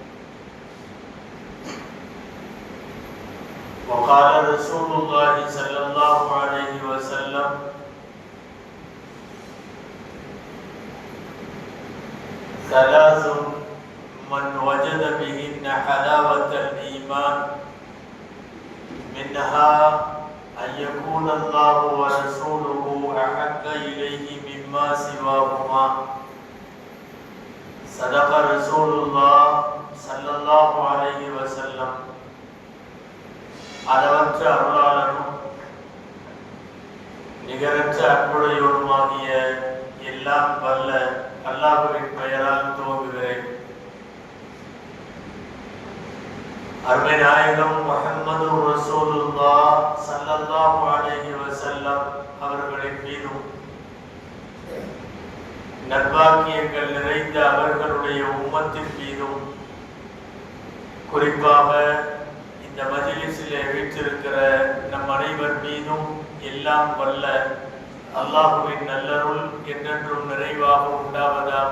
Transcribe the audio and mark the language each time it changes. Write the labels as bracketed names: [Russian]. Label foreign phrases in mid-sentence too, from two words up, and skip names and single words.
[Arabic] وقال رسول الله صلى الله عليه وسلم: ثلاث من وجد بهن حلاوة الإيمان منها أن يكون الله ورسوله أحب إليه مما سواهما. صدق رسول الله صلى الله عليه وسلم. [Tamil] அளவற்ற அருளாளனும் நிகரற்ற அன்புடையோனுமாகிய எல்லாம் வல்ல அல்லாஹ்வின் பெயரால் துவங்குகிறேன். அருமை நாயகம் முஹம்மது ரசூலுல்லாஹ் [Arabic] صلى الله عليه وسلم [Tamil] அவர்களின் மீதும் நற்பாக்கியங்கள் நிறைந்த அவர்களுடைய உம்மத்தின் மீதும், குறிப்பாக இந்த மஜ்லிஸிலே வீற்றிருக்கிற நம் அனைவர் மீதும் எல்லாம் வல்ல அல்லாஹ்வின் நல்லருள் என்றென்றும் நிறைவாக உண்டாவதாக.